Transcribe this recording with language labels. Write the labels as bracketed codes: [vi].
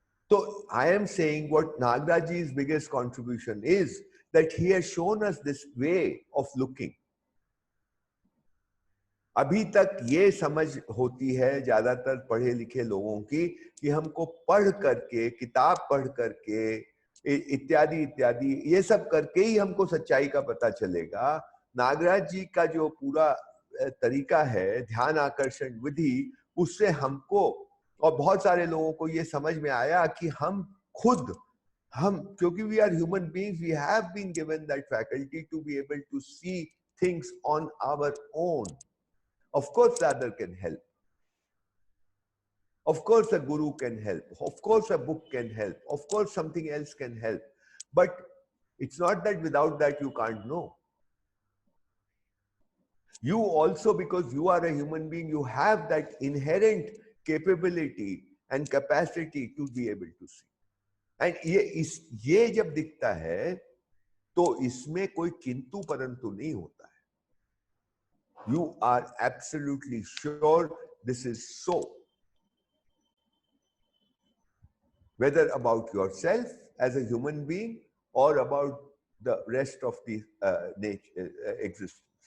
[en] So I am saying what Nagaraji's biggest contribution is that he has shown us this way of looking. [hi] अभी तक ये समझ होती है ज्यादातर पढ़े लिखे लोगों की कि हमको पढ़ करके, किताब पढ़ करके, इत्यादि इत्यादि, ये सब करके ही हमको सच्चाई का पता चलेगा। नागराज जी का जो पूरा तरीका है, ध्यान आकर्षण विधि, उससे हमको और बहुत सारे लोगों को ये समझ में आया कि हम खुद, हम, क्योंकि [en] We are human beings, we have been given that faculty to be able to see things on our own. Of course the other can help, of course a guru can help, of course a book can help, of course something else can help, but it's not that without that you can't know. You also, because you are a human being, you have that inherent capability and capacity to be able to see. [hi] And ये जब दिखता है तो इसमें कोई किंतु परंतु नहीं होता है. [en] You are absolutely sure this is so. Whether about yourself as a human being or about the rest of the nature, existence.